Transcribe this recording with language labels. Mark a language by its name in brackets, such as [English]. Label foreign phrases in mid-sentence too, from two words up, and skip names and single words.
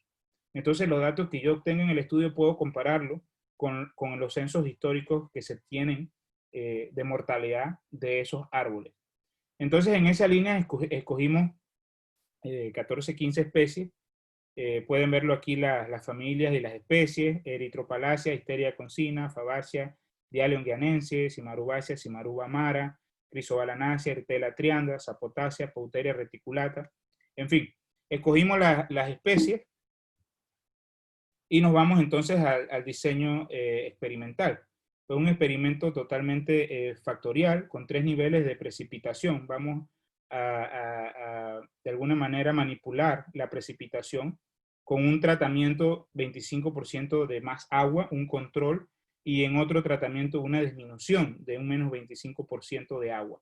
[Spanish] Entonces, los datos que yo obtengo en el estudio puedo compararlo con los censos históricos que se tienen de mortalidad de esos árboles. Entonces, en esa línea escogimos 14, 15 especies. Pueden verlo aquí las familias y las especies: Erythropalacia, Histeria concina, Fabacia, Dialion guianense, Cimarubacia, Cimaruba amara, Chrysobalanaceae, Ertela trianda, Sapotacia, Pauteria reticulata. En fin, escogimos las especies y nos vamos entonces al diseño experimental. Fue un experimento totalmente factorial con 3 niveles de precipitación. Vamos de alguna manera manipular la precipitación con un tratamiento 25% de más agua, un control, y en otro tratamiento una disminución de un menos 25% de agua.